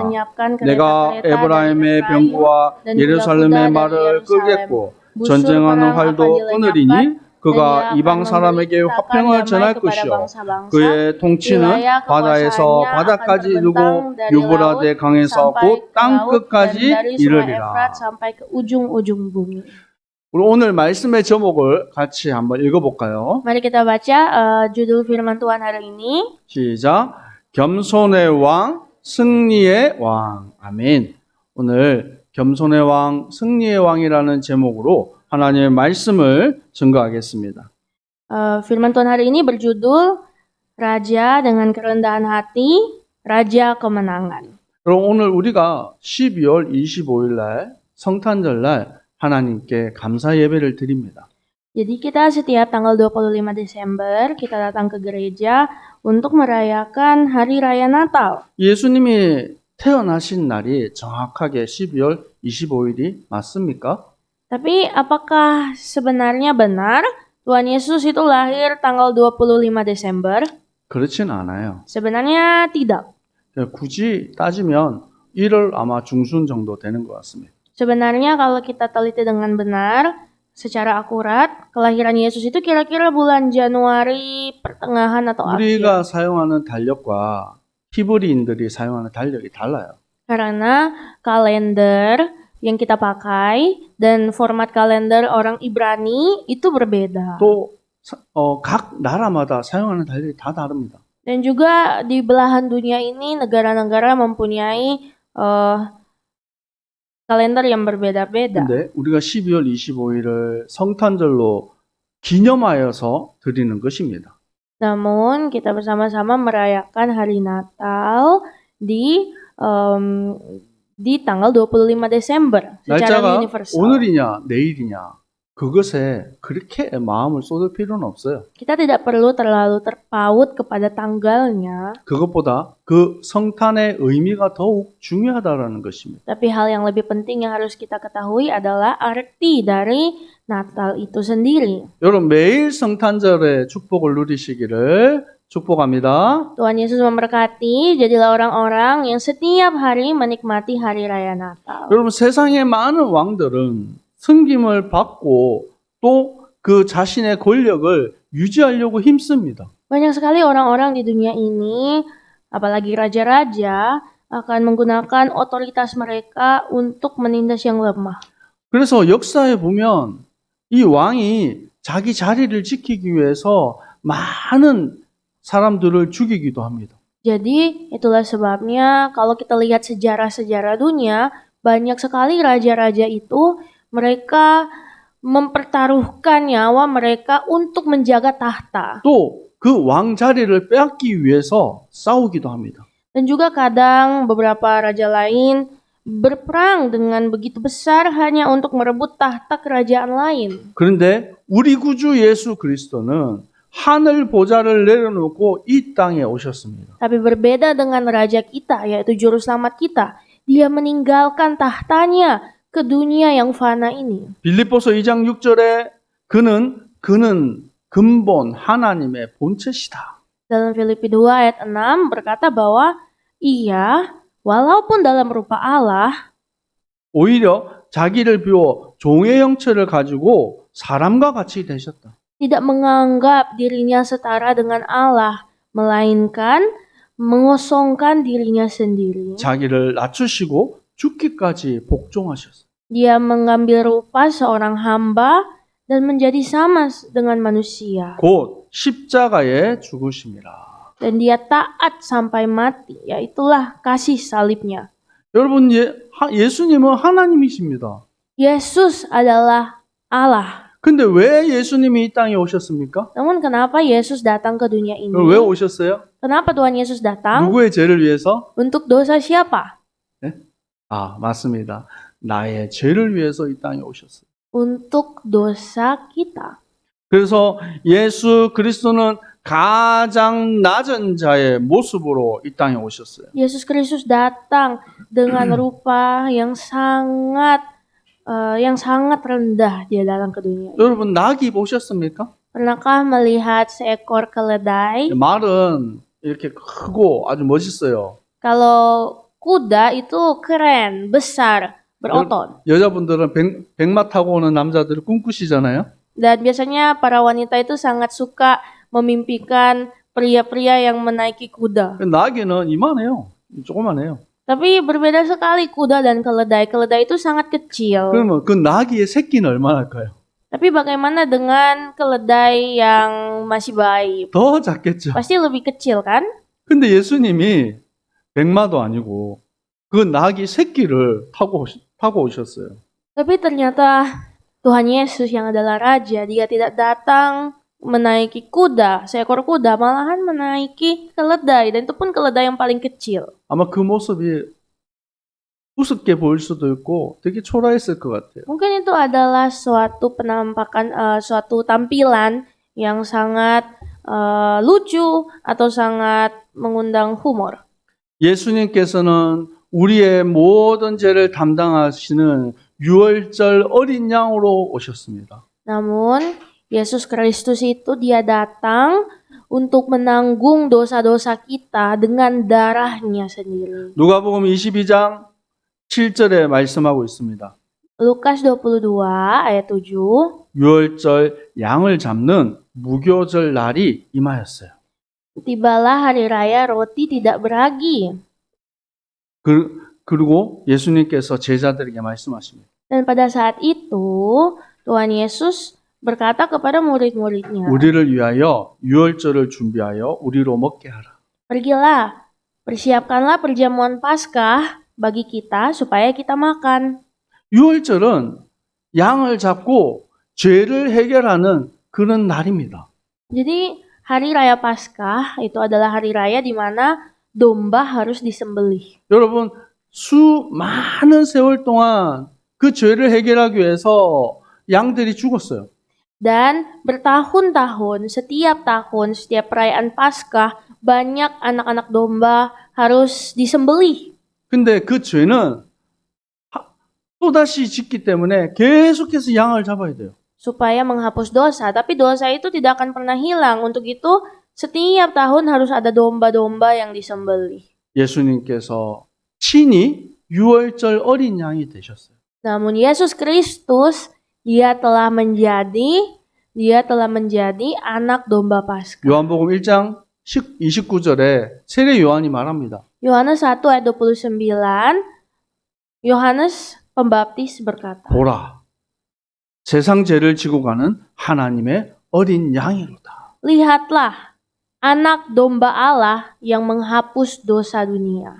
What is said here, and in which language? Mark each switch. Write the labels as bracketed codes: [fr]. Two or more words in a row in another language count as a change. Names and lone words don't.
[ko] 내가 에브라임의 병구와 예루살렘의 말을 끄겠고 전쟁하는 활도 끊으리니 그가 이방 사람에게 화평을 전할 것이요 그의 통치는 바다에서 바다까지 이르고 유브라데 강에서 곧 땅 끝까지 이르리라. 우리 오늘 말씀의 제목을 같이 한번 읽어볼까요? [id] Mari kita baca judul firman Tuhan hari ini. [ko] 시작. 겸손의 왕, 승리의 왕. 아멘. 오늘 겸손의 왕, 승리의 왕이라는 제목으로 하나님의 말씀을 증거하겠습니다. [id] Firman Tuhan hari ini berjudul Raja dengan kerendahan hati, Raja kemenangan. [ko] 그럼 오늘 우리가 12월 25일 날 성탄절 날 하나님께 감사 예배를 드립니다. [id] Jadi kita setiap tanggal 25 Desember kita datang ke gereja untuk merayakan hari raya Natal. [ko] 예수님이 태어나신 날이 정확하게 12월 25일이 맞습니까? [id] Tapi apakah sebenarnya benar Tuhan Yesus itu lahir tanggal 25 Desember? [ko] 그렇진 않아요. [id] Sebenarnya tidak. [ko] 굳이 따지면 1월 아마 중순 정도 되는 것 같습니다. [id] Sebenarnya kalau kita teliti dengan benar, secara akurat, kelahiran Yesus itu kira-kira bulan Januari pertengahan atau akhir. [ko] 우리가 사용하는 달력과 히브리인들이 사용하는 달력이 달라요. [id] Karena kalender yang kita pakai dan format kalender orang Ibrani itu berbeda. [ko] 또 각 나라마다 사용하는 달력이 다 다릅니다. [id] Dan juga di belahan dunia ini negara-negara mempunyai kalender yang berbeda-beda. [ko] 근데 우리가 12월 25일을 성탄절로 기념하여서 드리는 것입니다. [id] Namun kita bersama-sama merayakan hari Natal di tanggal 25 Desember secara [ko] 날짜가 [id] universal. [ko] 오늘이냐 내일이냐 그것에 그렇게 마음을 쏟을 필요는 없어요. [id] Kita tidak perlu terlalu terpaut kepada tanggalnya. [ko] 그것보다 그 성탄의 의미가 더욱 중요하다라는 것입니다. [id] Tapi hal yang lebih penting yang harus kita ketahui adalah arti dari Natal itu sendiri. [ko] 여러분 매일 성탄절의 축복을 누리시기를 축복합니다. [id] Tuhan Yesus memberkati, jadilah orang-orang yang setiap hari menikmati hari raya Natal. [ko] 여러분 세상의 많은 왕들은 승김을 받고 또 그 자신의 권력을 유지하려고 힘씁니다. [id] Banyak sekali orang-orang di dunia ini, apalagi raja-raja, akan menggunakan otoritas mereka untuk menindas yang lemah. [ko] 그래서 역사에 보면 이 왕이 자기 자리를 지키기 위해서 많은 사람들을 죽이기도 합니다. [id] Jadi itulah sebabnya kalau kita lihat sejarah-sejarah dunia, banyak sekali raja-raja itu mereka mempertaruhkan nyawa mereka untuk menjaga tahta. [ko] 또 그 왕 자리를 빼앗기 위해서 싸우기도 합니다. [id] Dan juga kadang beberapa raja lain berperang dengan begitu besar hanya untuk merebut tahta kerajaan lain. [ko] 그런데 우리 구주 예수 그리스도는 하늘 보좌를 내려놓고 이 땅에 오셨습니다. [id] Tapi berbeda dengan raja kita, yaitu juru selamat kita. Dia meninggalkan tahtanya ke dunia yang fana ini. [ko] 빌립보서 2장 6절에 그는 근본 하나님의 본체시다. [id] Dalam Filipi 2 ayat 6 berkata bahwa ia walaupun dalam rupa Allah [ko] 오히려 자기를 비워 종의 형체를 가지고 사람과 같이 되셨다. [id] tidak menganggap dirinya setara dengan Allah, melainkan mengosongkan dirinya sendiri. [ko] 자기를 낮추시고 죽기까지 복종하셨어요. [id] Dia mengambil rupa seorang hamba dan menjadi sama dengan manusia. [ko] 곧 십자가에 죽으심이라. [id] Dan dia taat sampai mati, yaitulah kasih salibnya. [ko] 여러분 예수님은 하나님이십니다. [id] Yesus adalah Allah. [ko] 근데 왜 예수님이 이 땅에 오셨습니까? [id] Namun kenapa Yesus datang ke dunia ini? [ko] 왜 오셨어요? [id] Kenapa Tuhan Yesus datang? [ko] 누구의 죄를 위해서? [id] Untuk dosa siapa? [ko] 맞습니다. 나의 죄를 위해서 이 땅에 오셨어요. [id] Untuk dosa kita. [ko] 그래서 예수 그리스도는 가장 낮은 자의 모습으로 이 땅에 오셨어요. [id] Yesus Kristus datang dengan rupa yang sangat rendah. Dia datang ke dunia. [ko] 여러분 낙이 보셨습니까? [id] Pernahkah melihat seekor keledai? [ko] 말은 이렇게 크고 아주 멋있어요. [id] Kalau kuda itu keren, besar, berotot. [ko] 여자분들은 백마 타고 오는 남자들을 꿈꾸시잖아요. [id] Dan biasanya para wanita itu sangat suka memimpikan pria-pria yang menaiki kuda. [ko] 나귀는 이만해요. 조그만해요. [id] Tapi berbeda sekali kuda dan keledai. Keledai itu sangat kecil. [ko] 그러면 그 나귀의 새끼는 얼마나일까요? [id] Tapi bagaimana dengan keledai yang masih bayi? [ko] 더 작겠죠. [id] Pasti lebih kecil kan? [ko] 근데 예수님이 백마도 아니고 그 나귀 새끼를 타고 오셨어요. [id] Tapi ternyata Tuhan Yesus yang adalah Raja, dia tidak datang menaiki kuda, seekor kuda, malahan menaiki keledai. Dan itu pun keledai yang paling kecil. [ko] 아마 그 모습이 우습게 보일 수도 있고 되게 초라했을 것 같아요. [id] Mungkin itu adalah suatu penampakan, suatu tampilan yang sangat lucu atau sangat mengundang humor. [ko] 예수님께서는 우리의 모든 죄를 담당하시는 유월절 어린 양으로 오셨습니다. [id] Namun, Yesus Kristus itu dia datang untuk menanggung dosa-dosa kita dengan darahnya sendiri. [ko] 누가복음 22장 7절에 말씀하고 있습니다. [id] Lukas 22 ayat 7. [ko] 유월절 양을 잡는 무교절 날이 임하였어요. [id] Tibalah hari raya roti tidak beragi. [ko] 그리고 예수님께서 제자들에게 말씀하십니다. [id] Dan pada saat itu, Tuhan Yesus berkata kepada murid-muridnya, [ko] 우리를 위하여 유월절을 준비하여 우리로 먹게 하라. [id] pergilah, persiapkanlah perjamuan Paskah bagi kita supaya kita makan. [ko] 유월절은 양을 잡고 죄를 해결하는 그런 날입니다. [id] Jadi hari raya Paskah itu adalah hari raya di mana domba harus disembelih. [ko] 여러분 많은 세월 동안 그 죄를 해결하기 위해서 양들이 죽었어요. [id] Dan bertahun-tahun, setiap tahun, setiap perayaan Paskah, banyak anak-anak domba harus disembelih. [ko] 근데 그 죄는 또다시 짓기 때문에 계속해서 양을 잡아야 돼요. [id] Supaya menghapus dosa, tapi dosa itu tidak akan pernah hilang. Untuk itu, setiap tahun harus ada domba-domba yang disembelih. [ko] 예수님께서 친히 유월절 어린 양이 되셨어요. [id] Namun Yesus Kristus, dia telah menjadi anak domba Paskah. [ko] 요한복음 1장 29절에 세례 요한이 말합니다. [id] Yohanes 1 ayat 29, Yohanes Pembaptis berkata, [ko] 보라, 세상 죄를 지고 가는 하나님의 어린 양이로다. [id] lihatlah, anak domba Allah yang menghapus dosa dunia.